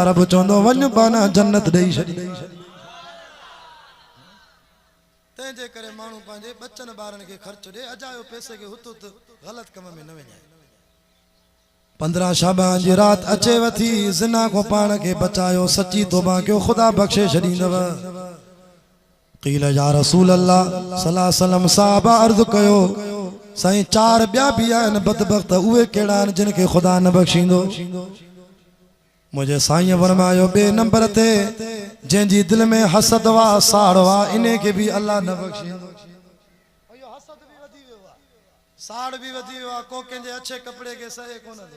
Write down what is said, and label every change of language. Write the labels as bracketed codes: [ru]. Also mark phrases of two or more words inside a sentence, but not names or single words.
[sd] रब चवंदो वञ बाना जन्नत ॾेई छॾी। तंहिंजे करे माण्हू पंहिंजे बचनि ॿारनि खे ख़र्चु ॾे, अजायो पैसे खे हुत हुत ग़लति कम में न वञाए। 15 शाबान जी रात अचेव थी, ज़िना को पाण खे बचायो, सची तौबा कयो, ख़ुदा बख़्शे छॾींदव। [ar] قيل يا رسول الله صلى الله عليه وسلم, [sd] साहबा अर्ज़ कयो साईं 4 ॿिया बि आहिनि बदबख्त, उहे कहिड़ा आहिनि जिन खे ख़ुदा न बख़्शींदो? मुंहिंजे साईं फरमायो ॿिए नंबर ते जंहिंजी दिलि में हसद वा, साड़ वा, इन खे बि अल्लाह न बख़्शींदो। हसद बि वधी वियो आहे, साड़ बि वधी वियो आहे, को कंहिंजे अच्छे कपिड़े खे सहे कोन थो।